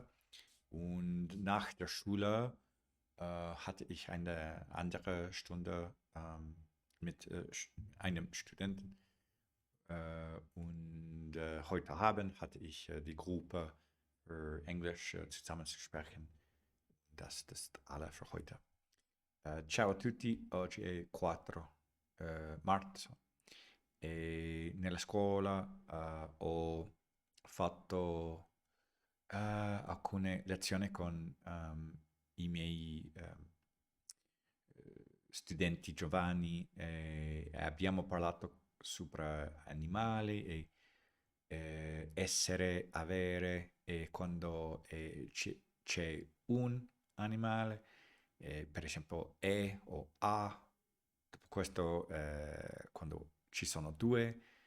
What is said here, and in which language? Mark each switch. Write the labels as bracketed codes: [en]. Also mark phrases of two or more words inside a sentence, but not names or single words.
[de] Und nach der Schule hatte ich eine andere Stunde mit einem Studenten. Und heute Abend hatte ich die Gruppe für Englisch zusammen zu sprechen. Das ist alles für heute. [it] Ciao a tutti, oggi è 4 marzo e nella scuola ho fatto alcune lezioni con i miei studenti giovani e abbiamo parlato sopra animali e essere, avere e quando c'è un animale, per esempio E o A, dopo questo quando ci sono due,